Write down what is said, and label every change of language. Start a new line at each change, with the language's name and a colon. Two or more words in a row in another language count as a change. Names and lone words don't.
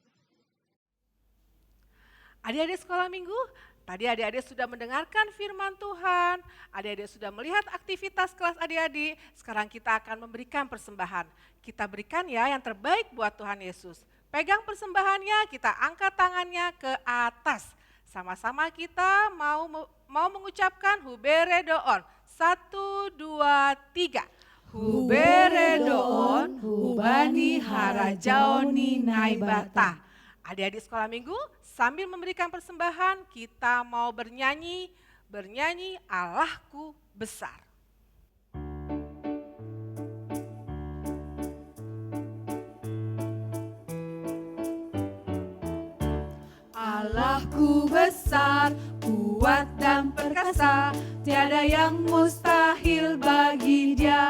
Indonesian: Adik-adik sekolah minggu, tadi adik-adik sudah mendengarkan firman Tuhan, adik-adik sudah melihat aktivitas kelas adik-adik, sekarang kita akan memberikan persembahan. Kita berikan ya yang terbaik buat Tuhan Yesus. Pegang persembahannya, kita angkat tangannya ke atas. Sama-sama kita mau mengucapkan
Batak Simalungun: hubere doon.
Indonesian: 1, 2, 3.
Batak Simalungun: Hubere doon, hubani harajaoni naibata.
Indonesian: Adik-adik sekolah minggu, sambil memberikan persembahan, kita mau bernyanyi Allahku besar. Allahku besar, kuat dan perkasa, tiada yang mustahil bagi Dia.